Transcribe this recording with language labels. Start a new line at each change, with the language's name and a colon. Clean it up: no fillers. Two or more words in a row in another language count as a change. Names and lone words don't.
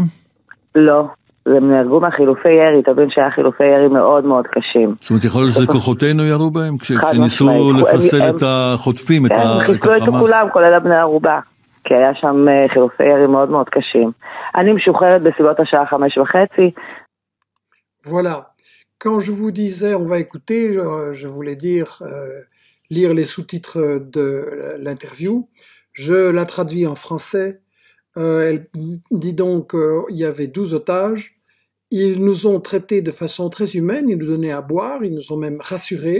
Hebrew: לא, הם נהרגו מהחילופי ירי, תבין שהיה חילופי ירי מאוד מאוד קשים. זאת אומרת, יכול להיות שזה כוחותינו ירו בהם? כשניסו לפסל את החוטפים, את החמאס? הם חיסלו את כולם, כולל הבני ערובה, כי היה שם חילופי ירי מאוד מאוד קשים. אני משוחררת בסביבות השעה 5:30.
French: Voilà. Quand je vous disais, on va écouter, je voulais dire, lire les sous-titres de l'interview. Je la traduis en français. Elle dit donc qu'il y avait 12 otages. Ils nous ont traités de façon très humaine, ils nous donnaient à boire, ils nous ont même rassurés.